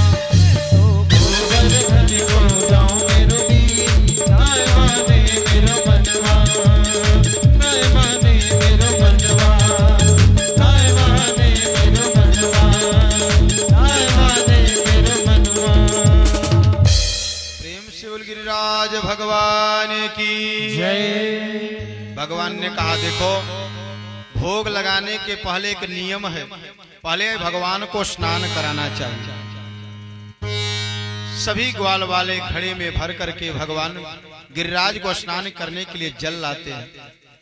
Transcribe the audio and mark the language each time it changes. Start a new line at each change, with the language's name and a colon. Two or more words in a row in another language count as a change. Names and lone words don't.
Braj: गोबर धन को जाऊं मेरो वीर, नाय माने मेरो मनवा। नाय माने मेरो मनवा, नाय माने मेरो मनवा, नाय माने मेरो मनवा।
Hindi: प्रेम से बोल गिरिराज भगवान की जय। भगवान ने कहा देखो, भोग लगाने के पहले एक नियम है, पहले भगवान को स्नान कराना चाहिए। सभी ग्वाल वाले घड़े में भर करके भगवान गिरिराज को स्नान करने के लिए जल लाते हैं।